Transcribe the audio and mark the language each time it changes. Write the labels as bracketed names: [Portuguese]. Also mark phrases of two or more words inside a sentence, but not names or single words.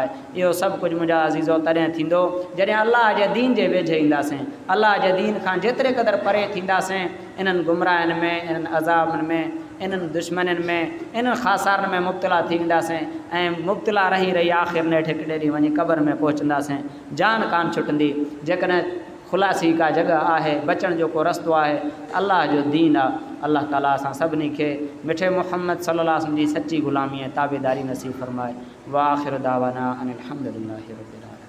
[Sindhi] इहो सभु कुझु मुंहिंजा अज़ीज़ो तॾहिं थींदो जॾहिं अल्लाह जे दीन जे वेझे ईंदासीं, अल्लाह जे दीन खां जेतिरे क़दुरु परे थींदासीं, इन्हनि गुमराहनि में, इन्हनि अज़ाबनि में, इन्हनि दुश्मननि में, इन्हनि ख़ासारनि में मुब्तला थी वेंदासीं ऐं मुब्तला रही आख़िर नेठि हिकु ॾेढी वञी क़बर में पहुचंदासीं। जान कान छुटंदी। जेकॾहिं ख़ुलासी का जॻह आहे, बचण जो को रस्तो आहे, अल्लाह जो दीन आहे। अल्लाह ताला असां सभिनी खे मिठे मुहम्मद [Arabic] صلى الله عليه وسلم [Sindhi] जी सची ग़ुलामी ऐं ताबेदारी नसीब फ़रमाए। [Arabic] وآخر دعوانا أن الحمد لله رب العالمين.